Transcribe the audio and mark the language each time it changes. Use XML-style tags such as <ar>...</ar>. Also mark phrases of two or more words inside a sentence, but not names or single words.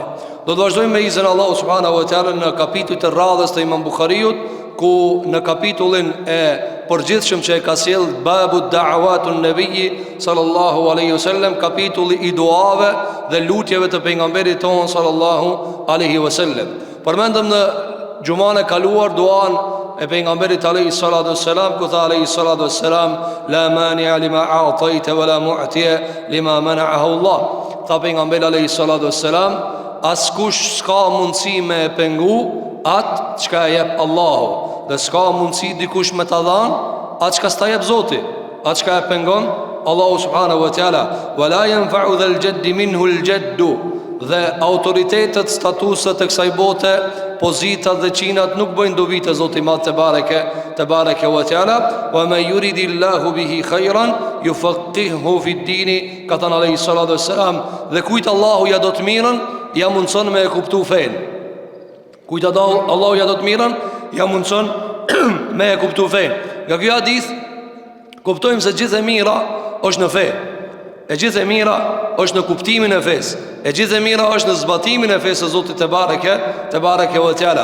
<sq>Do të vazhdojmë me izin Allahu</sq> <ar>سبحانه وتعالى</ar> <sq>në kapitullin e radhës të Imam Buhariut, ku në kapitullin e përgjithshëm që e ka sjell</sq> <ar>باب دعوات النبي صلى الله عليه وسلم,</ar> <sq>kapitulli I duave dhe lutjeve të pejgamberit ton</sq> <ar>صلى الله عليه وسلم.</ar> <sq>Përmendëm në xhuman e kaluar duan e pejgamberit</sq> <ar>عليه الصلاة والسلام,</ar> <sq>ku tha</sq> <ar>عليه الصلاة والسلام لا مانع لما أعطيت ولا معطي لما منعه الله.</ar> <sq>Tha pejgamberi</sq> <ar>عليه الصلاة والسلام,</ar> <sq>askush s'ka mundësi me e pengu atë çka e jep Allahu, dhe s'ka mundësi dikush me ta dhanë atë çka s'ta jep Zoti, atë çka e pengon Allahu</sq> <ar>سبحانه وتعالى. ولا ينفع ذا الجد منه الجد,</ar> <sq>dhe autoritetet, statuset e kësaj bote, pozitat dhe qinat nuk bëjnë dobi te Zoti Madh</sq> <ar>تبارك وتعالى. ومن يرد الله به خيرا يفقهه في الدين,</ar> <sq>ka thënë</sq> <ar>عليه الصلاة والسلام,</ar> <sq>dhe kujt Allahu ja do të mirën, ja mundson me e kuptu fen. Kujt Allahu ja do të mirën, ja mundson me e kuptu fen. Nga ky hadith kuptojmë se gjithë e mira është në fe. E gjithë e mira është në kuptimin e fesë. E gjithë e mira është në zbatimin e fesë së Zotit</sq> <ar>تبارك وتعالى.</ar>